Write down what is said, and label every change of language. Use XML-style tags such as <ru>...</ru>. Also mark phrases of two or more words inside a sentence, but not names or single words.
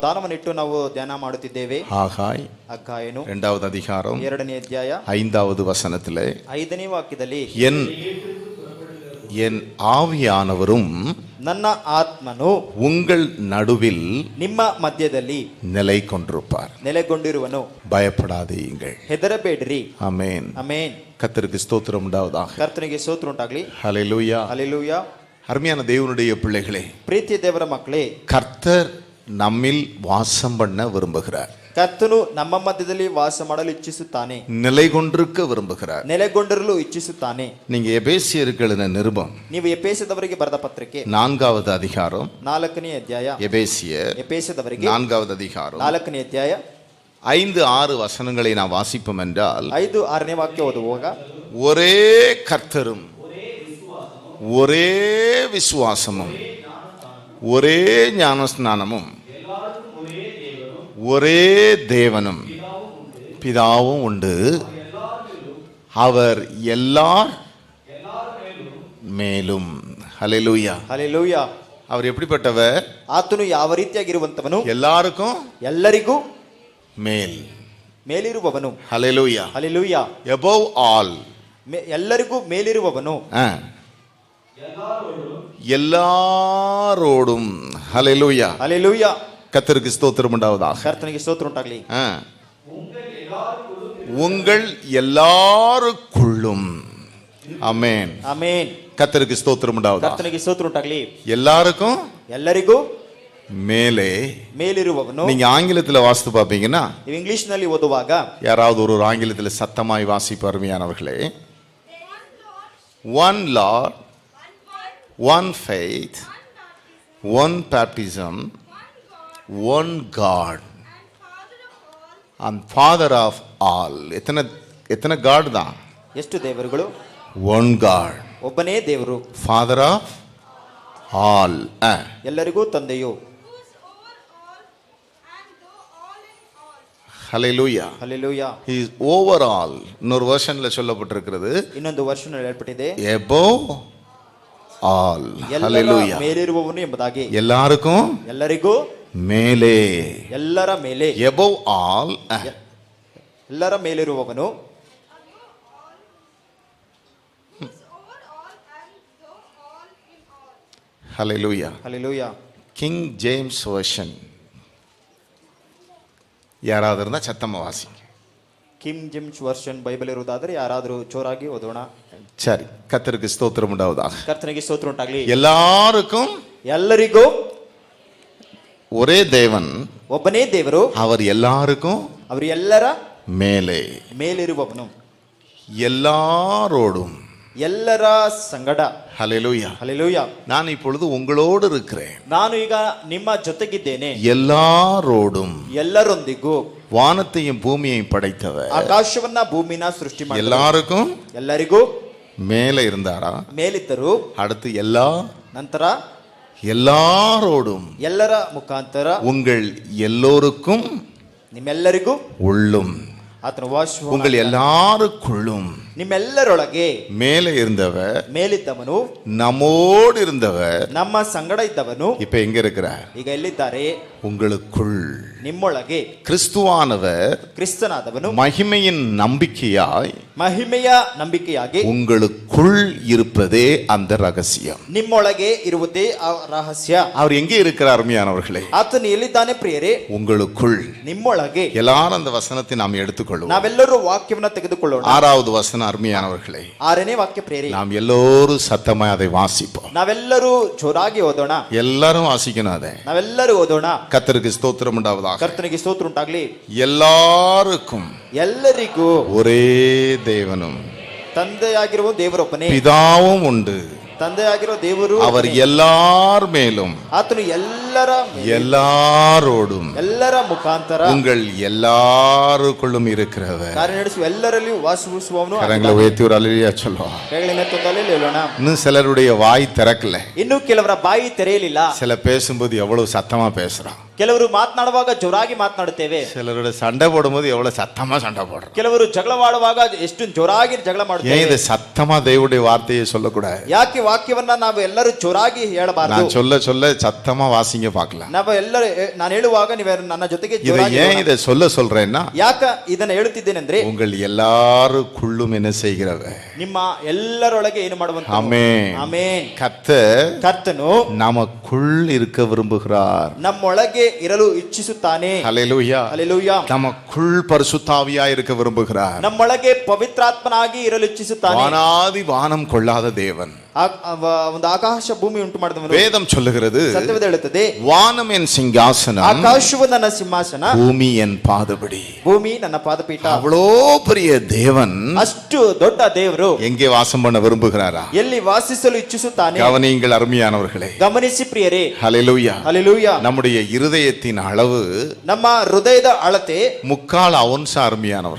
<kn>ಭಾರವನ್ನಿಟ್ಟು ನಾವು ಧ್ಯಾನ ಮಾಡುತ್ತಿದ್ದೇವೆ.</kn> <ta>ஆகாய்</ta> <kn>ಹಗ್ಗಾಯನು</kn> <ta>2வது அதிகாரம்</ta> <kn>2ನೇ ಅಧ್ಯಾಯ</kn> <ta>5வது வசனத்திலே</ta> <kn>5ನೇ ವಾಕ್ಯದಲ್ಲಿ</kn> <ta>என் ஆவியானவரும்</ta> <kn>ನನ್ನ ಆತ್ಮನು</kn> <ta>உங்கள் நடுவில்</ta> <kn>ನಿಮ್ಮ ಮಧ್ಯದಲ್ಲಿ</kn> <ta>நிலை கொண்டிருப்பார்.</ta> <kn>ನೆಲೆಗೊಂಡಿರುವನು.</kn> <ta>பயப்படாதீங்கள்.</ta> <kn>ಹೆದರಬೇಡ್ರಿ.</kn> <ta>ஆமென்.</ta> <kn>ಆಮೆನ್.</kn> <ta>கர்த்தருக்கு ஸ்தோத்திரம் உண்டாவதாக.</ta> <kn>ಕರ್ತನಿಗೆ ಸ್ತೋತ್ರ ಉಂಟಾಗಲಿ.</kn> <ta>ஹல்லேலூயா.</ta> <kn>ಹಲ್ಲೆಲೂಯಾ.</kn> <ta>அருமையான தேவனுடைய பிள்ளைகளே,</ta> <kn>ಪ್ರೀತಿಯ ದೇವರ ಮಕ್ಕಳೇ,</kn> <ta>கர்த்தர் நம்மில் வாசம் பண்ண விரும்புகிறார்.</ta> <kn>ಕರ್ತನು ನಮ್ಮ ಮಧ್ಯದಲ್ಲಿ ವಾಸ ಮಾಡಲು ಇಚ್ಛಿಸುತ್ತಾನೆ.</kn> <ta>நிலை கொண்டிருக்க விரும்புகிறார்.</ta> <kn>ನೆಲೆಗೊಂಡಿರಲು ಇಚ್ಛಿಸುತ್ತಾನೆ.</kn> <ta>நீங்க எபேசியருக்கு எழுதின நிருபம்</ta> <kn>ನೀವು ಎಫೆಸದವರಿಗೆ ಬರೆದ ಪತ್ರಿಕೆ</kn> <ta>4வது அதிகாரம்</ta> <kn>4ನೇ ಅಧ್ಯಾಯ ಎಫೆಸದವರಿಗೆ</kn> <ta>4வது அதிகாரம்</ta> <kn>4ನೇ ಅಧ್ಯಾಯ</kn> <ta>5-6 வசனங்களை நான் வாசிப்போம் என்றால்</ta> <kn>5-6ನೇ ವಾಕ್ಯ ಓದುವಾಗ</kn> <ta>ஒரே கர்த்தரும் ஒரே விசுவாசமும் ஒரே ஞானஸ்நானமும் ஒரே தேவனும் பிதாவும் உண்டு. அவர் எல்லார் மேலும். ஹல்லேலூயா.</ta> <kn>ಹಲ್ಲೆಲೂಯಾ.</kn> <ta>அவர் எப்படிப்பட்டவர்?</ta> <kn>ಆತನು ಯಾವ ರೀತಿಯಾಗಿರುವಂತವನು?</kn> <ta>எல்லாருக்கும்</ta> <kn>ಎಲ್ಲರಿಗೂ</kn> <ta>மேல்.</ta> <kn>ಮೇಲಿರುವವನು.</kn> <ta>ஹல்லேலூயா.</ta> <kn>ಹಲ್ಲೆಲೂಯಾ.</kn> <en>above all.</en> <kn>ಎಲ್ಲರಿಗೂ ಮೇಲಿರುವವನು.</kn> <ta>எல்லாரோடும். ஹல்லேலூயா.</ta> <kn>ಹಲ್ಲೆಲೂಯಾ.</kn> <ta>கர்த்தருக்கு ஸ்தோத்திரம் உண்டாவதாக.</ta> <kn>ಕರ್ತನಿಗೆ ಸ್ತೋತ್ರ ಉಂಟಾಗಲಿ.</kn> <ta>உங்கள் எல்லாருக்குள்ளும். ஆமென்.</ta> <kn>ಆಮೆನ್.</kn> <ta>கர்த்தருக்கு ஸ்தோத்திரம் உண்டாவதாக.</ta> <kn>ಕರ್ತನಿಗೆ ಸ್ತೋತ್ರ ಉಂಟಾಗಲಿ.</kn> <ta>எல்லாருக்கும்</ta> <kn>ಎಲ್ಲರಿಗೂ</kn> <ta>மேலே.</ta> <kn>ಮೇಲಿರುವವನು.</kn> <ta>நீங்க ஆங்கிலத்தில் வாசித்து பாப்பீங்கன்னா,</ta> <kn>ನೀವು ಇಂಗ್ಲಿಷ್ ನಲ್ಲಿ ಓದುವಾಗ</kn> <ta>யாராவது ஒரு ஆங்கிலத்தில் சத்தமாய் வாசிப்பு அருமையானவர்களே.</ta> <en>one Lord, one faith, one baptism, one God and Father of all.</en> <ta>எத்தனை God தான்?</ta> <kn>ಎಷ್ಟು ದೇವರುಗಳು?</kn> <en>one God.</en> <kn>ಒಬ್ಬನೇ ದೇವರು.</kn> <en>Father of all.</en> <kn>ಎಲ್ಲರಿಗೂ ತಂದೆಯು.</kn> <en>Hallelujah. Hallelujah. He is over all.</en> <ta>இன்னொரு வெர்ஷன்ல சொல்லப்பட்டிருக்கிறது,</ta> <kn>ಇನ್ನೊಂದು ವರ್ಷನ್ ಹೇಳಲ್ಪಟ್ಟಿದೆ,</kn> <en>above all. Hallelujah.</en> <kn>ಮೇಲಿರುವವನು ಎಂಬುದಾಗಿ.</kn> <ta>எல்லாருக்கும்</ta> <kn>ಎಲ್ಲರಿಗೂ</kn> <ta>மேலே.</ta> <kn>ಎಲ್ಲರ ಮೇಲೆ.</kn> <en>above all.</en> <kn>ಎಲ್ಲರ ಮೇಲಿರುವವನು.</kn> <en>Hallelujah. Hallelujah. King James version.</en> <ta>யாராவது இருந்தா சத்தமா வாசிங்க.</ta> <kn>கிங் ஜேம்ஸ் வெர்ஷன் ಬೈಬಲ್ ಇರುವುದಾದರೆ ಯಾರಾದರೂ ಜೋರಾಗಿ ಓದೋಣ.</kn> <ta>சரி, கர்த்தருக்கு ஸ்தோத்திரம் உண்டாவதாக.</ta> <kn>ಕರ್ತನಿಗೆ ಸ್ತೋತ್ರ ಉಂಟಾಗಲಿ.</kn> <ta>எல்லாருக்கும்</ta> <kn>ಎಲ್ಲರಿಗೂ</kn> <ta>ஒரே தேவன்,</ta> <kn>ಒಬ್ಬನೇ ದೇವರು,</kn> <ta>அவர் எல்லாருக்கும்</ta> <kn>அவர் ಎಲ್ಲರ</kn> <ta>மேலே,</ta> <kn>ಮೇಲಿರುವವನು,</kn> <ta>எல்லாரோடும்,</ta> <kn>ಎಲ್ಲರ ಸಂಗಡ.</kn> <ta>ஹல்லேலூயா.</ta> <kn>ಹಲ್ಲೆಲೂಯಾ.</kn> <ta>நான் இப்பொழுது உங்களோடு இருக்கிறேன்.</ta> <kn>ನಾನು ಈಗ ನಿಮ್ಮ ಜೊತೆಗಿದ್ದೇನೆ.</kn> <ta>எல்லாரோடும்.</ta> <kn>ಎಲ್ಲರೊಂದಿಗೂ.</kn> <ta>வானத்தையும் பூமியையும் படைத்தவர்,</ta> <kn>ಆಕಾಶವನ್ನ ಭೂಮಿನ ಸೃಷ್ಟಿ ಮಾಡಿದವರು,</kn> <ta>எல்லாருக்கும்</ta> <kn>ಎಲ್ಲರಿಗೂ</kn> <ta>மேலே இருந்தாரா?</ta> <kn>ಮೇಲಿದ್ದರು.</kn> <ta>அடுத்து எல்லா,</ta> <kn>ನಂತರ</kn> <ta>எல்லாரோடும்,</ta> <kn>ಎಲ್ಲರ ಮುಖಾಂತರ,</kn> <ta>உங்கள் எல்லோருக்கும்,</ta> <kn>ನಿಮ್ಮೆಲ್ಲರಿಗೂ,</kn> <ta>உள்ளும்,</ta> <kn>ಆತನ ವಾಸ,</kn> <ta>உங்கள் எல்லாருக்குள்ளும்,</ta> <kn>ನಿಮ್ಮೆಲ್ಲರೊಳಗೆ,</kn> <ta>மேலே இருந்தவர்,</ta> <kn>ಮೇಲಿದ್ದವನು,</kn> <ta>நம்மோடு இருந்தவர்,</ta> <kn>ನಮ್ಮ ಸಂಗಡ ಇದ್ದವನು,</kn> <ta>இப்ப எங்க இருக்கிறார்?</ta> <kn>ಈಗ ಎಲ್ಲಿದ್ದಾರೆ?</kn> <ta>உங்களுக்குள்.</ta> <kn>ನಿಮ್ಮೊಳಗೆ.</kn> <ta>கிறிஸ்துவானவர்</ta> <kn>ಕ್ರಿಸ್ತನಾದವನು</kn> <ta>மகிமையின் நம்பிக்கையாய்,</ta> <kn>ಮಹಿಮೆಯ ನಂಬಿಕೆಯಾಗಿ,</kn> <ta>உங்களுக்குள் இருப்பதே அந்த ரகசியம்.</ta> <kn>ನಿಮ್ಮೊಳಗೆ ಇರುವುದೇ ಆ ರಹಸ್ಯ.</kn> <ta>அவர் எங்கே இருக்கிறார் அருமையானவர்களே?</ta> <kn>ಆತನು ಎಲ್ಲಿದ್ದಾನೆ ಪ್ರಿಯರೇ?</kn> <ta>உங்களுக்குள்.</ta> <kn>ನಿಮ್ಮೊಳಗೆ.</kn> <ta>எல்லாரும் அந்த வசனத்தை நாம் எடுத்துக்கொள்வோம்.</ta> <kn>ನಾವೆಲ್ಲರೂ ವಾಕ್ಯವನ್ನ ತೆಗೆದುಕೊಳ್ಳೋಣ.</kn> <ta>6வது வசனம் அருமையானவர்களே.</ta> <kn>6ನೇ ವಾಕ್ಯ ಪ್ರಿಯರೇ.</kn> <ta>நாம் எல்லோரும் சத்தமாய் அதை வாசிப்போம்.</ta> <kn>ನಾವೆಲ್ಲರೂ ಜೋರಾಗಿ ಓದೋಣ.</kn> <ta>எல்லாரும் வாசிக்கணும் அதை.</ta> <kn>ನಾವೆಲ್ಲರೂ ಓದೋಣ.</kn> <ta>கர்த்தருக்கு ஸ்தோத்திரம் உண்டாவதாக.</ta> <kn>ಕರ್ತನಿಗೆ ಸ್ತೋತ್ರ ಉಂಟಾಗಲಿ.</kn> <ta>எல்லாருக்கும்,</ta> <kn>ಎಲ್ಲರಿಗೂ</kn> <ta>ஒரே தேவனும்,</ta> <kn>ತಂದೆಯಾಗಿರುವ ದೇವರೊಬ್ಬನೇ,</kn> <ta>பிதாவும் உண்டு,</ta> <kn>ತಂದೆಯಾಗಿರೋ ದೇವರು,</kn> <ta>அவர் எல்லார் மேலும்,</ta> <kn>ಆತನು ಎಲ್ಲರ</kn> <ta>எல்லாரோடும்,</ta> <kn>ಎಲ್ಲರ ಮುಖಾಂತರ,</kn> <ta>உங்கள் எல்லாருக்குள்ளும் இருக்கிறவர்.</ta> <kn>ಕಾರ್ಯ ನಡೆಸುವ ಎಲ್ಲರಲ್ಲಿಯೂ ವಾಸಿಸುವವನು.</kn> <ta>கரங்களை உயர்த்தி ஒரு அல்லேலூயா சொல்லுவோம்.</ta> <kn>ಕೈಗಳನ್ನೆತ್ತುತ್ತಲೇ ಹೇಳೋಣ.</kn> <ta>இன்னும் சிலருடைய வாய் திறக்கல.</ta> <kn>ಇನ್ನು ಕೆಲವರ ಬಾಯಿ ತೆರೆಯಲಿಲ್ಲ.</kn> <ta>சில பேசும்போது எவ்வளவு சத்தமா பேசுறான்.</ta> <kn>ಕೆಲವರು ಮಾತನಾಡುವಾಗ ಜೋರಾಗಿ ಮಾತನಾಡುತ್ತೇವೆ.</kn> <ta>சிலருடைய சண்டை போடும்போது எவ்வளவு சத்தமா சண்டை போடுறோம்.</ta> <kn>ಕೆಲವರು ಜಗಳವಾಡುವಾಗ ಎಷ್ಟು ಜೋರಾಗಿ ಜಗಳ ಮಾಡುತ್ತೇವೆ.</kn> <ta>ஏன் இந்த சத்தமா தேவனுடைய வார்த்தையை சொல்லக்கூடாது?</ta> <kn>ಯಾಕೆ ವಾಕ್ಯವನ್ನ ನಾವು ಎಲ್ಲರೂ ಜೋರಾಗಿ ಹೇಳಬಾರದು?</kn> <ta>நான் சொல்ல சொல்ல சத்தமா வாசிங்க வாசிங்க பார்க்கலாம்.</ta> <kn>ನಾನು ಹೇಳುವಾಗ ನೀವು ನನ್ನ ಜೊತೆಗೆ</kn> <ta>ஏன் இதை சொல்றேன்னா,</ta> <kn>ಯಾಕ ಇದನ್ನ ಹೇಳುತ್ತಿದ್ದೇನೆಂದ್ರೆ</kn> <ta>உங்கள் எல்லாருக்குள்ளும் என்ன செய்கிறவ,</ta> <kn>ನಿಮ್ಮ ಎಲ್ಲರೊಳಗೆ ಏನು ಮಾಡುವಂತ.</kn> <ta>ஆமென்</ta> <kn>ಆಮೆನ್.</kn> <ta>கர்த்தನು நமக்குள் இருக்க விரும்புகிறார்.</ta> <kn>ನಮ್ಮೊಳಗೆ ಇರಲು ಇಚ್ಛಿಸುತ್ತಾನೆ.</kn> <ta>ஹல்லேலூயா.</ta> <kn>ಹಲ್ಲೆಲೂಯಾ.</kn> <ta>நமக்குள் பரிசுத்தாவியாய் இருக்க விரும்புகிறார்.</ta> <kn>ನಮ್ಮೊಳಗೆ ಪವಿತ್ರಾತ್ಮನಾಗಿ ಇರಲು ಇಚ್ಛಿಸುತ್ತಾನೆ.</kn> <ta>வானாதி வானம் கொள்ளாத தேவன்,</ta> <kn>ಒಂದು ಆಕಾಶ ಭೂಮಿ ಉಂಟು ಮಾಡಿದವನು.</kn> <ta>வேதம் சொல்லுகிறது,</ta> <kn>ಸತ್ಯವೇದ ಹೇಳುತ್ತದೆ,</kn> <ta>வானம் என் சிங்காசனம்,</ta> <kn>ಆಕಾಶವು ನನ್ನ ಸಿಂಹಾಸನ,</kn> <ta>பூமி என் பாதபடி.</ta> <kn>ಭೂಮಿ ನನ್ನ ಪಾದಪೀಠ.</kn> <ta>அவ்வளோ பெரிய தேவன்</ta> <kn>ಅಷ್ಟು ದೊಡ್ಡ ದೇವರು</kn> <ta>எங்கே வாசம் பண்ண விரும்புகிறாரா?</ta> <kn>ಎಲ್ಲಿ ವಾಸಿಸಲು ಇಚ್ಛಿಸುತ್ತಾನೆ.</kn> <ta>கவனியுங்கள் ಅರುமையானவர்களே,</ta> <kn>ಗಮನಿಸಿ ಪ್ರಿಯರೇ.</kn> <ta>ஹல்லேலூயா.</ta> <kn>ಹಲ್ಲೆಲೂಯಾ.</kn> <ta>நம்முடைய இருதயத்தின் அளவு</ta> <kn>ನಮ್ಮ ಹೃದಯದ ಅಳತೆ</kn> <ta>3/4 ಔನ್ಸ್ ಅರುமையானவர்கள்.</ta>